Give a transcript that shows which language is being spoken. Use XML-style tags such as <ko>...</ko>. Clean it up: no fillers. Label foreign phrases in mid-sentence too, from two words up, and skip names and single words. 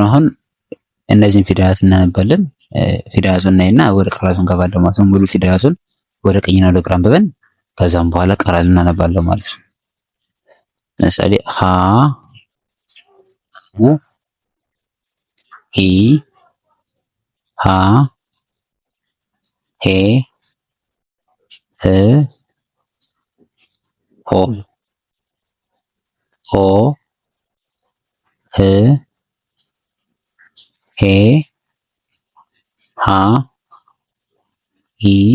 <am>አሁን እነዚህን ፊደላት እናነባለን። ፊደላቱን እናይና ወደ ቃላቱን እንገባለን ማለት ነው። ሙሉ ፊደላቱን ወደ ቀኝና ወደ ግራ አንብበን ከዛም በኋላ ቃላቱን እናነባለን ማለት ነው። ለምሳሌ ሀ ሂ ሃ ሄ ህ ሆ ሆ ህ ሄ ሃ ሂ</am>